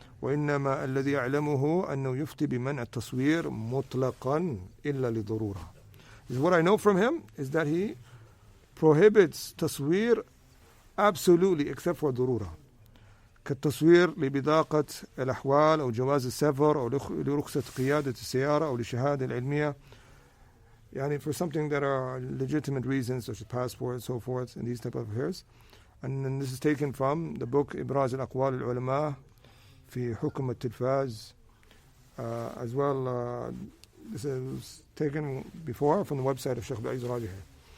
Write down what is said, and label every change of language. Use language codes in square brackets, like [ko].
[ar] وإنما الذي أعلمه أنه يفتي بمنع التصوير مطلقا إلا لضرورة. [en] What I know from him is that he prohibits تصوير absolutely except for ضرورة. [ar] كالتصوير لبطاقة الأحوال أو جواز السفر أو لرخصة قيادة السيارة أو للشهادة العلمية. [en] For something that are legitimate reasons such as passport and so forth and these type of affairs. And then this is taken from the book إبراز الأقوال العلماء في حكم التلفاز. As well, this is taken before from the website of Shaykh Abdul Aziz al-Rajihi.